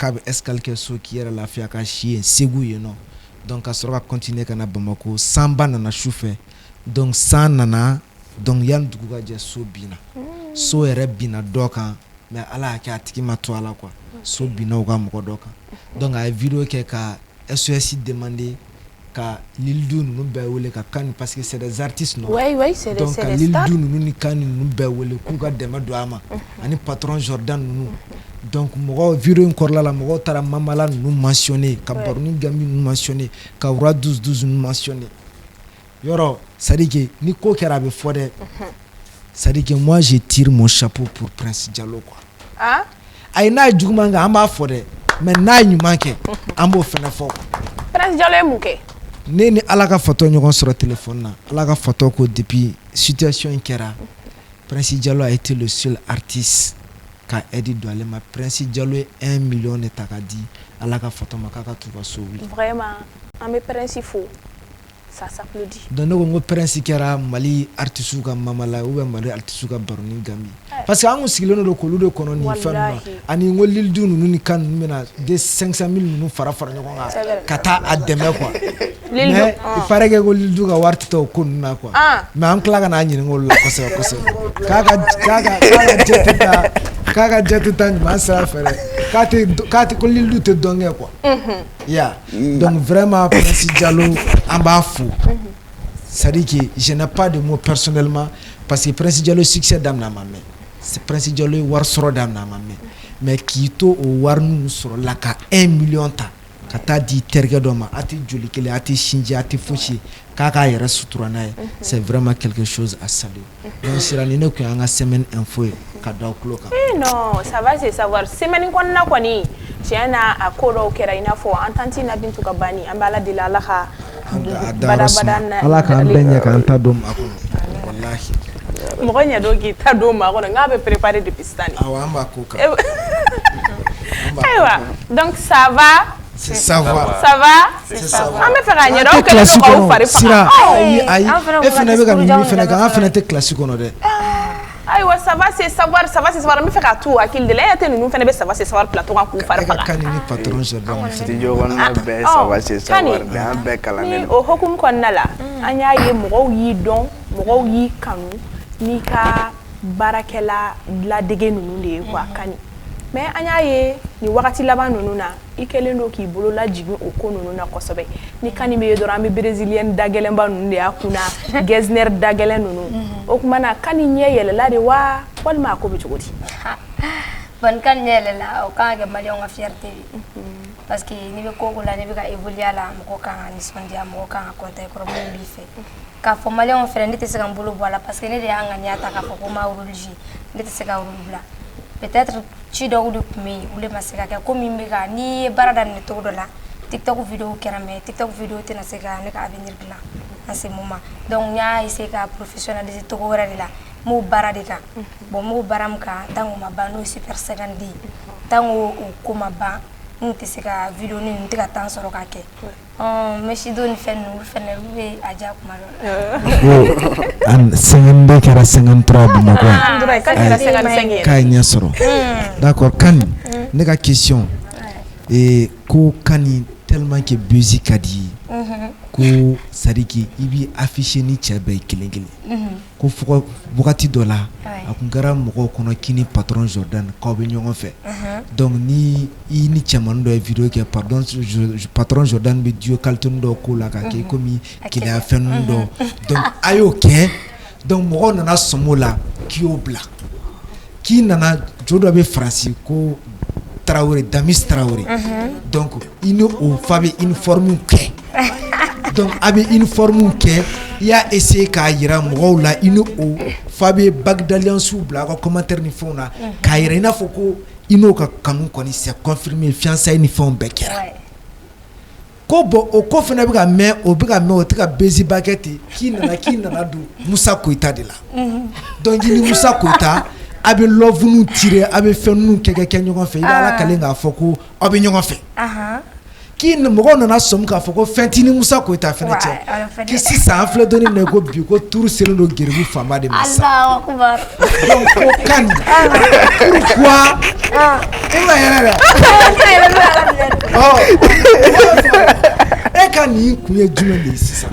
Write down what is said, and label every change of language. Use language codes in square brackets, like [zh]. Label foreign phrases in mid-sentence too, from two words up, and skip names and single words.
[bm] k'a bɛ escale kɛ so k'i yɛrɛ lafiya ka si yen Segu yen nɔ donc ka sɔrɔ ka continuer ka na Bamako sanba nana sufɛ donc san nana donc yanni dugu ka jɛ so binna so yɛrɛ binna dɔ kan mais ala y'a kɛ a tigi ma to a la quoi so binna u ka mɔgɔ dɔ kan donc a ye video kɛ ka SOS demander ka Lildu ninnu bɛɛ wele ka Kani [fr] parce que c'est des artistes non c'est des [bm] donc ka Lildu ninnu ni Kani ninnu bɛɛ wele k'u ka dɛmɛ don a ma ani patron Jordan ninnu donc mɔgɔ video in kɔrɔla la mɔgɔw taara Mamala ninnu mentionner ka Baroni Gambi ninnu mentionner ka Wura 12 ninnu mentionner yɔrɔ [fr] c'est à dire que [bm] ni ko kɛra a bɛ fɔ dɛ [fr] c'est à dire que moi je tire mon chapeau pour Prince Diallo quoi [bm] ayi n'a ye juguman kɛ an b'a fɔ dɛ mais n'a ye ɲuman kɛ an b'o fɛnɛ fɔ Prince Diallo ye mun kɛ ne ni ala ka fatɔ ɲɔgɔn sɔrɔ téléphone na ala ka fatɔ ko depuis situation in kɛra Prince Diallo [fr] a été le seul artiste [bm] ka aide don ale ma Prince Diallo ye 1 million de ta ka di ala ka fatɔ ma k'a ka t'u ka so wuli vraiment an bɛ Prince fo [fr] ça s'applaudit [bm] donc ne ko n ko Prince kɛra Mali artiste ka Mamala [fr] ou bien [bm] Mali artiste ka Baroni Gambi [fr] parce que [bm] an kun sigilen don k'olu de kɔnɔ nin fɛn ninnu ani n ko Lildu ninnu ni Kani ninnu bɛna de 500 000 ninnu fara ɲɔgɔn kan ka taa a dɛmɛ quoi [fr] mais il paraît que [bm] ko Lildu ka wari tɛ taa o ko ninnu na quoi mais an tila ka n'a ɲininka olu la kosɛbɛ k'a ka jate ta ɲuman sira fɛ dɛ k'a tɛ ko Lildu tɛ dɔn kɛ quoi donc vraiment Prince Diallo an b'a fo [fr] c'est-à-dire que je n'ai pas de mots personnellement parce que [bm] Prince Diallo succès daminɛ ma mɛn c'est Prince Diallo ye wari sɔrɔ daminɛ ma mɛn mais k'i to o wari ninnu sɔrɔ la ka 1 million ta ka taa di terikɛ dɔ ma a tɛ joli kelen a tɛ sinji a tɛ fosi k'a k'a yɛrɛ sutura n'a ye [fr] c'est vraiment quelque chose à saluer donc [bm] sira ni ne tun y'an ka semaine info ye ka da aw tulo kan [fr] non ça va c'est savoir [bm] semaine kɔnɔna kɔni tiɲɛ na a ko dɔw kɛra i n'a fɔ an tanti na Bintu ka banni an bɛ ala deli ala ka badabada ala k'an bɛɛ ɲɛ k'an ta don maa kɔnɔ walahi mɔgɔ ɲɛ dɔn k'i ta don maa kɔnɔ n k'a bɛ préparer depuis sisan awɔ an b'a ko kan [fr] ayiwa donc ça va c'est savoir [bm] an bɛ fɛ k'a ɲɛdɔn aw kɛlen don k'aw fari faga ayi e fana bɛ ka nin min fana kan an fana tɛ classe kɔnɔ dɛ ayiwa [fr] ça va c'est savoir [bm] an bɛ fɛ k'a t'u hakili de la e tɛ ninnu fana bɛ [fr] ça va c'est savoir [bm] plateau kan k'u fari faga Kani ni patron Jordan studio kɔnɔna bɛɛ [fr] ça va c'est savoir de [bm] an bɛɛ kalannen ni o hokumu kɔnɔna la an y'a ye mɔgɔw y'i dɔn mɔgɔw y'i kanu n'i ka baarakɛla ladege ninnu de ye quoi Kani mais an y'a ye ni wagati laban ninnu na i kɛlen don k'i bolo lajigin o ko ninnu na kosɛbɛ ni Kani bɛ ye dɔrɔn an bɛ brésilien dagɛlɛnba ninnu de y'a kunna Getzner dagɛlɛn ninnu o tuma na Kani ɲɛ yɛlɛla de wa walima a ko bɛ cogo di bon Kani ɲɛ yɛlɛla o kan ka kɛ maliyɛnw ka fierté [fr] parce que [bm] n'i bɛ ko o ko la n'i bɛ ka évoluer a la mɔgɔ kan ka nisɔndiya mɔgɔ kan ka kontan i kɔrɔ minnu b'i fɛ k'a fɔ maliyɛnw fɛnɛ ne tɛ se ka n bolo bɔ a la [fr] parce que [bm] ne de y'an ŋaniya ta k'a fɔ ko n b'a [fr] rôle jouer [bm] ne tɛ se ka rôle bila peut-être ci dɔw de tun bɛ yen olu de ma se ka kɛ komi n bɛ ka n'i ye baara daminɛ cogo dɔ la TikTok vidéo kɛra mais TikTok vidéo tɛna se ka ne ka avenir dilan [fr] en ce moment [bm] donc n y'a essayer ka professionnaliser cogo wɛrɛ de la n b'o baara de kan bon n b'o baara min kan [fr] tant que [bm] o ma ban n'o ye Super 50 ye [fr] tant que [bm] o ko ma ban n tɛ se ka vidéo ni n tɛ ka temps sɔrɔ k'a kɛ Meshido ni fɛn ninnu olu fɛnɛ olu bɛ a diya kuma dɔ la. 52 kɛra 53 Bamakɔ k'a ye ɲɛ sɔrɔ d'accord Kani ne ka question ko Kani tellement que musique ka di ko sadiki i b'i afficher ni cɛ bɛɛ kelen kelen ko fɔ wagati dɔ la a kun kɛra mɔgɔw kɔnɔ k'i ni patron Jordan k'aw bɛ ɲɔgɔn fɛ donc ni i ni cɛmanin dɔ ye vidéo kɛ pardon patron Jordan bɛ duo qualité dɔ k'o la ka kɛ komi keleya fɛn ninnu dɔ donc a y'o kɛ donc mɔgɔw nana sɔm'o la k'i y'o bila k'i nana jo dɔ bɛ Faransi ko Traoré Damis Traoré donc i ni o fa bɛ uniforme kɛ donc a bɛ uniforme kɛ i y'a essayer k'a yira mɔgɔw la i ni o fa bɛ [fr] bague d'alliance [bm] bila a ka commentaire ni fɛnw na k'a yira i n'a fɔ ko i n'o ka kanu kɔni [fr] c'est confirmé fiançailles [bm] ni fɛnw bɛɛ kɛra ko bon o ko fana bɛ ka mɛn o tɛ ka baiser kɛ ten k'i nana don Musa Koyita de la donc i ni Musa Koyita a bɛ love nu tirer a bɛ fɛn nu kɛ ɲɔgɔn fɛ i bɛ Ala kalen k'a fɔ ko aw bɛ ɲɔgɔn fɛ k'i mɔgɔw nana sɔmi k'a fɔ ko fɛn t'i ni Musa Koyita fana cɛ k'i sisan an filɛ donni minɛ ko bi ko tuuru selen don geribu faama de ma sa donc o ka nin pourquoi e ma yɛrɛ dɛ e ka nin kun ye jumɛn de ye sisan